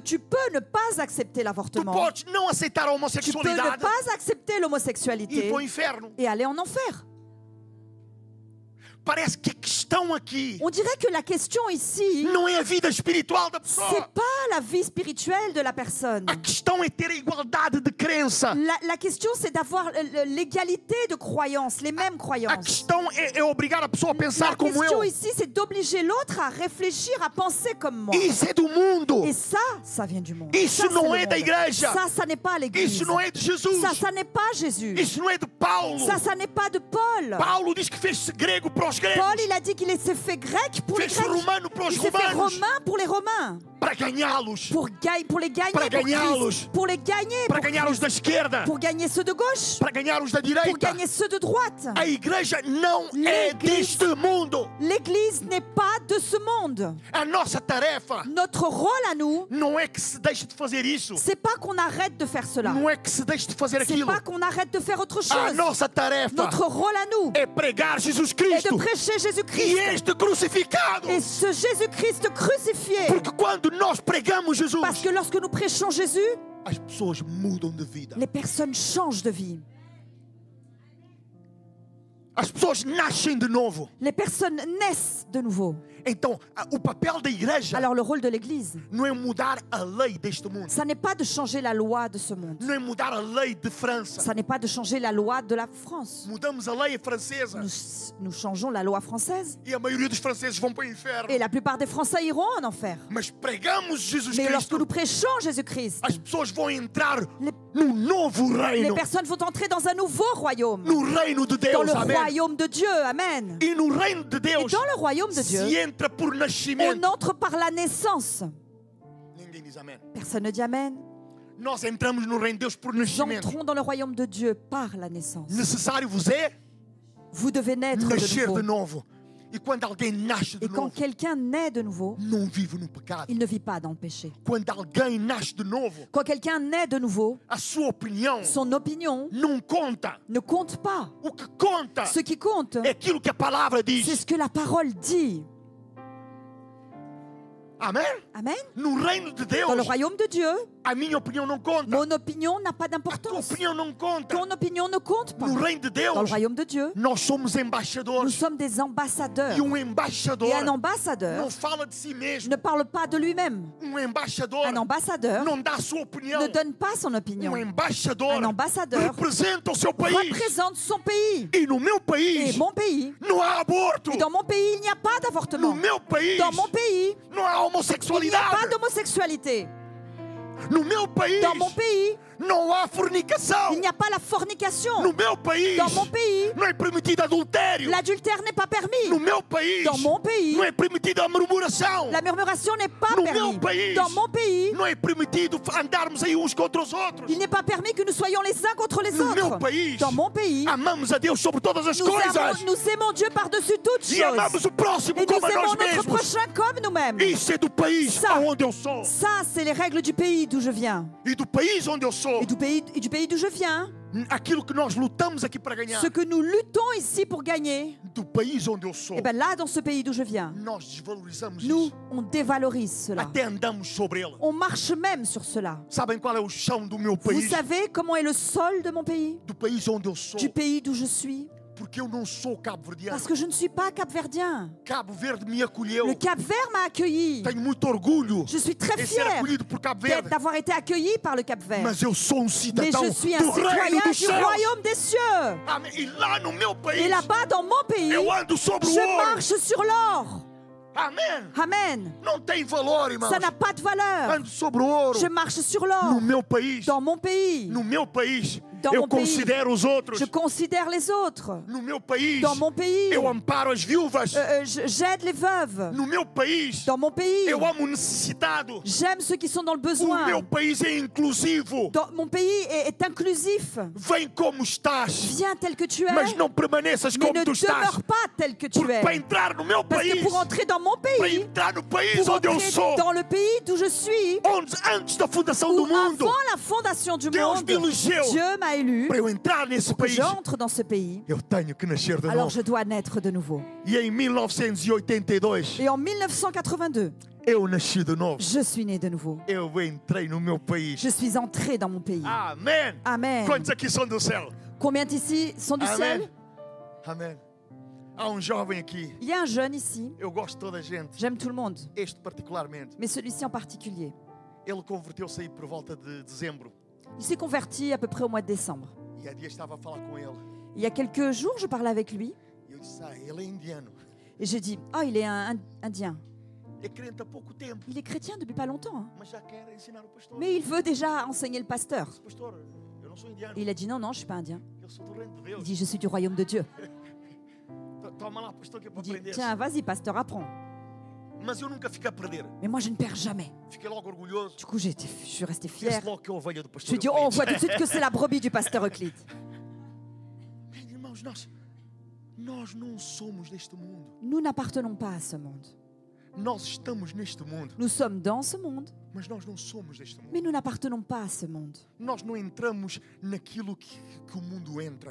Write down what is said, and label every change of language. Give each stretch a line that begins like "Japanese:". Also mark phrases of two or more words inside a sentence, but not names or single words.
French: que tu peux ne pas accepter Tu l'avortement.
Portuguese: podes não aceitar a
French: Tu peux ne
Portuguese: homossexualidade
French: pas accepter
Portuguese: e ir
French: l'homosexualité
Portuguese: para o inferno.
French: et aller en enfer.
Portuguese: Parece que a questão aqui
French: On dirait que la question ici,
Portuguese: não é a vida espiritual da
French: c'est
Portuguese: pessoa.
French: pas la vie spirituelle de la personne.
Portuguese: A questão é ter a igualdade de crença.
French: La question, c'est d'avoir l'égalité de croyances, les mêmes
Portuguese: A
French: croyances.
Portuguese: questão é obrigar a pessoa a
French: La
Portuguese: pensar como
French: question
Portuguese: eu.
French: ici, c'est d'obliger l'autre à réfléchir, à penser comme moi.
Portuguese: Isso é do mundo.
French: Et ça vient du monde.
Portuguese: Isso
French: Ça,
Portuguese: não
French: c'est
Portuguese: é
French: le
Portuguese: da
French: monde.
Portuguese: igreja.
French: Ça n'est pas l'église.
Portuguese: Isso não é de Jesus.
French: Ça n'est pas Jésus.
Portuguese: Isso não é de Paulo.
French: Ça n'est pas de Paul.
Portuguese: Paulo diz que fez-se grego para os gregos.
French: Paul, il a dit qu'il s'est fait grec pour les
Portuguese: Fez-se
French: Grecs.
Portuguese: romano para os
French: Il s'est fait
Portuguese: romanos.
French: romain pour les Romains.
Portuguese: Para ganhá-los.
French: Pour les gagner.
Portuguese: Para
French: pour
Portuguese: ganhá-los.
French: Christ. Pour les gagner.
Portuguese: Para
French: pour
Portuguese: ganhar os da esquerda.
French: Pour gagner ceux de gauche.
Portuguese: Para ganhar os da
French: Pour
Portuguese: direita.
French: gagner ceux de droite.
Portuguese: A igreja não é
French: L'église-
Portuguese: deste mundo.
French: L'église n'est pas de ce monde.
Portuguese: A nossa tarefa
French: Notre rôle à nous,
Portuguese: não é que se deixe de fazer isso.
French: c'est pas qu'on arrête de faire cela.
Portuguese: Não é que se deixe de fazer
French: C'est
Portuguese: aquilo.
French: pas qu'on arrête de faire autre
Portuguese: A
French: chose.
Portuguese: nossa tarefa
French: Notre rôle à nous
Portuguese: é pregar Jesus
French: est de
Portuguese: Cristo
French: prêcher
Portuguese: e
French: Jésus-Christ.
Portuguese: este crucificado.
French: Et ce Jésus-Christ crucifié.
Portuguese: Porque quando nós pregamos Jesus,
French: Parce que lorsque nous prêchons Jésus,
Portuguese: as pessoas mudam de vida.
French: les personnes changent de vie.
Portuguese: As pessoas nascem de novo.
French: Les personnes naissent de nouveau.
Portuguese: Então, o papel da igreja
French: Alors le rôle de l'Église,
Portuguese: não é mudar a lei deste mundo.
French: ça n'est pas de changer la loi de ce monde.
Portuguese: Não é mudar a lei de França.
French: Ça n'est pas de changer la loi de la France.
Portuguese: Mudamos a lei francesa
French: Nous changeons la loi française.
Portuguese: e a maioria dos franceses vão para o inferno.
French: Et la plupart des Français iront en enfer.
Portuguese: Mas pregamos Jesus
French: Mais lorsque
Portuguese: Cristo,
French: nous prêchons Jésus-Christ,
Portuguese: as pessoas vão entrar
French: les,
Portuguese: no novo
French: les
Portuguese: reino.
French: personnes vont entrer dans un nouveau royaume.
Portuguese: No reino de
French: Dans
Portuguese: Deus,
French: le
Portuguese: amém.
French: royaume de Dieu. Amen.
Portuguese: E no reino de
French: Et
Portuguese: Deus
French: dans le royaume de Dieu,
Portuguese: se entra por nascimento.
French: on entre par la naissance.
Portuguese: Ninguém diz amém.
French: Personne ne dit Amen.
Portuguese: Nós entramos no reino de Deus por
French: Nous
Portuguese: nascimento.
French: entrons dans le royaume de Dieu par la naissance.
Portuguese: Necessário vos é
French: Vous devez naître
Portuguese: nascer de
French: de nouveau.
Portuguese: novo. E quando alguém nasce de
French: Et quand
Portuguese: novo,
French: quelqu'un naît de nouveau,
Portuguese: não vive no pecado.
French: il ne vit pas dans le péché.
Portuguese: Quando alguém nasce de novo,
French: Quand quelqu'un naît de nouveau,
Portuguese: a sua opinião
French: son opinion
Portuguese: não conta.
French: ne compte pas.
Portuguese: O que conta
French: Ce qui compte,
Portuguese: é aquilo que a palavra
French: c'est
Portuguese: diz.
French: ce que la parole dit.
Portuguese: Amém?
French: Amen.
Portuguese: No reino de Deus,
French: Dans le royaume de Dieu,
Portuguese: a minha opinião não conta.
French: mon opinion n'a pas
Portuguese: A tua
French: d'importance.
Portuguese: opinião não conta.
French: Ton opinion ne compte pas.
Portuguese: No reino de Deus,
French: Dans le royaume de Dieu,
Portuguese: nós somos
French: nous
Portuguese: embaixadores.
French: sommes des ambassadeurs.
Portuguese: E embaixador
French: Et un ambassadeur
Portuguese: não fala de si mesmo.
French: ne parle pas de lui-même.
Portuguese: Embaixador
French: Un ambassadeur
Portuguese: não dá a sua opinião.
French: ne donne pas son opinion.
Portuguese: Embaixador
French: Un ambassadeur
Portuguese: representa o seu país.
French: représente son pays.
Portuguese: E no meu
French: Et
Portuguese: país
French: mon pays.
Portuguese: não há aborto.
French: Et dans mon pays, il n'y a pas
Portuguese: No
French: d'avortement.
Portuguese: meu país
French: Dans mon pays,
Portuguese: não há
French: il n'y a pas
Portuguese: homossexualidade.
French: d'homosexualité.
Portuguese: No meu país
French: Dans mon pays,
Portuguese: não há fornicação.
French: il n'y a pas la fornication.
Portuguese: No meu país
French: Dans mon pays,
Portuguese: não é permitido adultério.
French: l'adultère n'est pas permis.
Portuguese: No meu país
French: Dans mon pays,
Portuguese: não é permitida a murmuração.
French: la murmuration n'est pas
Portuguese: No meu
French: permis.
Portuguese: país
French: Dans mon pays,
Portuguese: não é permitido andarmos aí uns contra os outros.
French: il n'est pas permis que nous soyons les uns contre les
Portuguese: No meu
French: autres.
Portuguese: país
French: Dans mon pays,
Portuguese: amamos a Deus sobre todas as coisas.
French: nous aimons Dieu par-dessus toutes
Portuguese: E amamos
French: choses.
Portuguese: o próximo
French: Et nous
Portuguese: como a
French: aimons
Portuguese: nós
French: notre
Portuguese: mesmos.
French: prochain comme nous-mêmes.
Portuguese: Isso é do país
French: Ça.
Portuguese: aonde eu sou.
French: Ça, c'est les règles du pays d'où je viens.
Portuguese: E do país onde eu sou.
French: Et du pays d'où je viens.
Portuguese: Aquilo que nós lutamos aqui para ganhar.
French: Ce que nous luttons ici pour gagner,
Portuguese: Do país onde eu sou.
French: et bien là, dans ce pays d'où je viens,
Portuguese: Nós desvalorizamos
French: nous,
Portuguese: isso.
French: on dévalorise cela.
Portuguese: Até andamos sobre ele.
French: On marche même sur cela.
Portuguese: Sabem qual é o chão do meu
French: Vous
Portuguese: país?
French: savez comment est le sol de mon pays?
Portuguese: Do país onde eu sou.
French: Du pays d'où je suis?
Portuguese: Porque eu não sou cabo-verdiano.
French: Parce que je ne suis pas capverdien.
Portuguese: Cabo Verde me acolheu.
French: Le Cap-Vert m'a accueilli.
Portuguese: Tenho muito orgulho
French: Je suis très
Portuguese: em ser
French: fière
Portuguese: acolhido por Cabo Verde.
French: d'avoir été accueilli par le Cap-Vert.
Portuguese: Mas eu sou
French: Mais
Portuguese: cidadão
French: je suis un
Portuguese: do reino
French: citoyen
Portuguese: dos
French: du
Portuguese: céus.
French: royaume des cieux.
Portuguese: Amém. E lá no meu país,
French: Et là-bas, dans mon pays,
Portuguese: eu ando sobre o
French: je
Portuguese: ouro.
French: marche sur l'or.
Portuguese: Amém.
French: Amen.
Portuguese: Não tem valor, irmãos.
French: Ça n'a pas de valeur.
Portuguese: Ando sobre o ouro.
French: Je marche sur
Portuguese: No
French: l'or.
Portuguese: meu país.
French: Dans mon pays.
Portuguese: No meu país.
French: Dans
Portuguese: eu
French: mon pays,
Portuguese: considero os outros.
French: je considère les autres.
Portuguese: No meu país,
French: Dans mon pays,
Portuguese: eu amparo as viúvas.
French: j'aide les veuves.
Portuguese: No meu país,
French: Dans mon pays,
Portuguese: eu amo o necessitado.
French: j'aime ceux qui sont dans le
Portuguese: O
French: besoin.
Portuguese: meu país é inclusivo.
French: Mon pays est inclusif.
Portuguese: Vem como estás,
French: Viens tel que tu es,
Portuguese: mas não permaneças
French: mais
Portuguese: como
French: ne
Portuguese: tu estás.
French: demeure pas tel que tu
Portuguese: Porque
French: es.
Portuguese: para entrar no meu
French: Parce que
Portuguese: país,
French: pour entrer dans mon
Portuguese: para
French: pays,
Portuguese: entrar no país
French: pour
Portuguese: onde eu
French: entrer
Portuguese: sou,
French: dans le pays d'où je suis,
Portuguese: antes da fundação
French: où
Portuguese: do mundo,
French: avant la fondation du
Portuguese: Deus
French: monde,
Portuguese: me elegeu
French: Dieu m'a élu
Portuguese: para eu entrar nesse
French: pour que
Portuguese: país.
French: j'entre dans ce pays.
Portuguese: Eu tenho que nascer de
French: Alors
Portuguese: novo.
French: je dois naître de nouveau.
Portuguese: E em 1982,
French: Et en 1982,
Portuguese: eu nasci de novo.
French: je suis né de nouveau.
Portuguese: Eu entrei no meu país.
French: Je suis entré dans mon pays.
Portuguese: Amém.
French: Amen.
Portuguese: Quantos aqui são do céu?
French: Combien d'ici sont du
Portuguese: Amém.
French: ciel?
Portuguese: Amém. Há um jovem aqui.
French: Il y a un jeune ici.
Portuguese: Eu gosto de toda a gente.
French: J'aime tout le monde,
Portuguese: Este particularmente.
French: mais celui-ci en particulier.
Portuguese: Ele converteu-se aí por volta de dezembro.
French: Il s'est converti à peu près au mois de décembre.
Portuguese: E há dias estava a falar com ele.
French: Il y a quelques jours, je parlais avec lui
Portuguese: E eu disse, ele é indiano.
French: et j'ai dit, ah, il est un indien.
Portuguese: É crente há pouco tempo,
French: Il est chrétien depuis pas longtemps, hein.
Portuguese: mas já quer ensinar o pastor.
French: Mais il veut déjà enseigner le pasteur.
Portuguese: Pastor, eu não sou indiano.
French: Et il a dit, non, non, je suis pas indien.
Portuguese: Eu sou do reino de
French: Il
Portuguese: Deus.
French: dit, je suis du royaume de Dieu.
Portuguese: Toma lá, pastor, que é para
French: Il dit,
Portuguese: aprender.
French: tiens, vas-y, pasteur, apprends.
Portuguese: Mas eu nunca fiquei a perder.
French: Mais moi, je ne perds jamais.
Portuguese: Fiquei logo orgulhoso.
French: Du coup, je suis resté
Portuguese: Fiz
French: fier.
Portuguese: logo que é a ovelha do
French: Je
Portuguese: pastor
French: lui ai dit, oh, on
Portuguese: Euclides.
French: voit tout de suite que c'est la brebis du pasteur Euclide.
Portuguese: Bem, irmãos, nós não somos deste mundo.
French: Nous n'appartenons pas à ce monde.
Portuguese: Nós estamos neste mundo,
French: Nous sommes dans ce monde,
Portuguese: mas nós não somos deste mundo.
French: mais nous n'appartenons pas à ce monde.
Portuguese: Nós não entramos naquilo que o mundo entra.